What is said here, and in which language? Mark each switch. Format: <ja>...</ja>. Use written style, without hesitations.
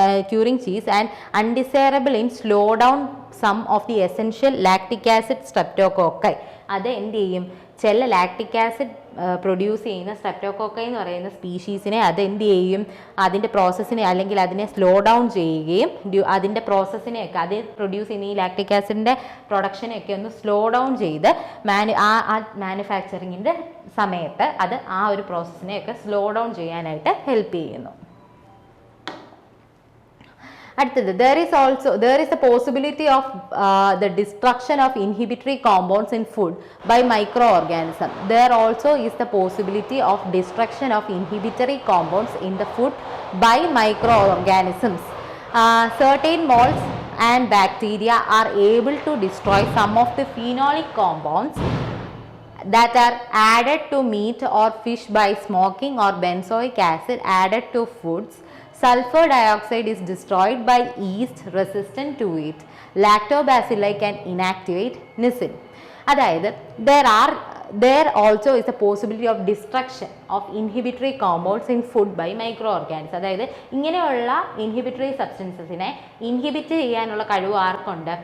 <en>curing cheese and undesirable in slow down some of the essential lactic acid streptococci.</en> <ml>അത് എന്ത് ചെയ്യും? ചില lactic acid produce ചെയ്യുന്ന സ്ട്രെപ്റ്റോകോക്കൈ എന്ന് പറയുന്ന സ്പീഷീസിനെ അത് എന്ത് ചെയ്യും? അതിൻ്റെ പ്രോസസ്സിനെ അല്ലെങ്കിൽ അതിനെ സ്ലോ ഡൗൺ ചെയ്യുകയും അതിൻ്റെ പ്രോസസ്സിനെയൊക്കെ അത് പ്രൊഡ്യൂസ് ചെയ്യുന്ന ഈ ലാക്ടിക് ആസിഡിൻ്റെ പ്രൊഡക്ഷനെയൊക്കെ ഒന്ന് സ്ലോ ഡൗൺ ചെയ്ത് മാനുഫാക്ചറിങ്ങിൻ്റെ സമയത്ത് അത് ആ ഒരു പ്രോസസ്സിനെയൊക്കെ സ്ലോ ഡൗൺ ചെയ്യാനായിട്ട് ഹെൽപ്പ് ചെയ്യുന്നു.</ml> <en>അടുത്തത് there is a possibility of the destruction of inhibitory compounds in food by microorganisms. There also is the possibility of destruction of inhibitory compounds in the food by microorganisms. Certain molds and bacteria are able to destroy some of the phenolic compounds that are added to meat or fish by smoking or benzoic acid added to foods. Sulfur dioxide is destroyed by yeast resistant to it. Lactobacilli can inactivate nisin. അതായത് there also is a possibility of destruction of inhibitory compounds in food by microorganisms.</en> <ml>അതായത് ഇങ്ങനെയുള്ള inhibitory സബ്സ്റ്റൻസസിനെ inhibit ചെയ്യാനുള്ള കഴിവ് ആർക്കുണ്ട്?</ml>